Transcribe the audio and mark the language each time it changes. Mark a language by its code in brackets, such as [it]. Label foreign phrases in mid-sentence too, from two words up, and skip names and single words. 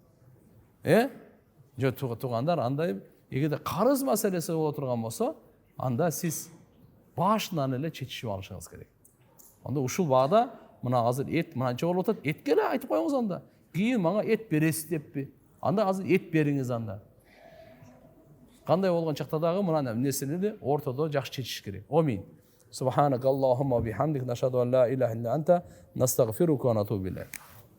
[ky] Жок туугандар, андай эгерде карыз маселеси боло турган болсо, анда сиз башынан эле чечишип алышыңыз керек. Анда ушул баада мына азыр эт мынанча болуп атат, этке эле айтып коюңуз анда. Кийин мага эт бересиз деппи? Анда азыр эт бериңиз анда. Кандай болгон чакта дагы мына нерсени ортодо жакшы чечиш керек. Амин. [ar] سبحانك اللهم بحمدك نشهد أن لا إله إلا أنت نستغفرك ونتوب إليك.